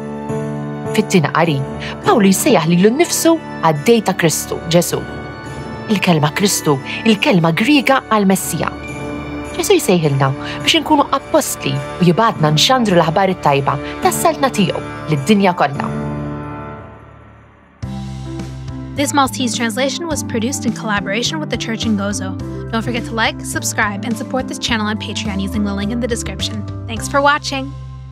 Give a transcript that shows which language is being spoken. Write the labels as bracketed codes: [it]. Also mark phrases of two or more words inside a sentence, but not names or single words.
[mt] Fit-tieni qari, Pawlu jsejjaħ lilu nnifsu għaddej ta' Kristu, Ġesu. Il-kelma Kristu, il-kelma Griega għal-Messija. Ġesu jsejħilna biex inkunu apostli u jibgħatna nxandru l-aħbar it-tajba tas-saltna tiegħu lid-dinja kollha. [en] This Maltese translation was produced in collaboration with the Church in Gozo. Don't forget to like, subscribe, and support this channel on Patreon using the link in the description. Thanks for watching!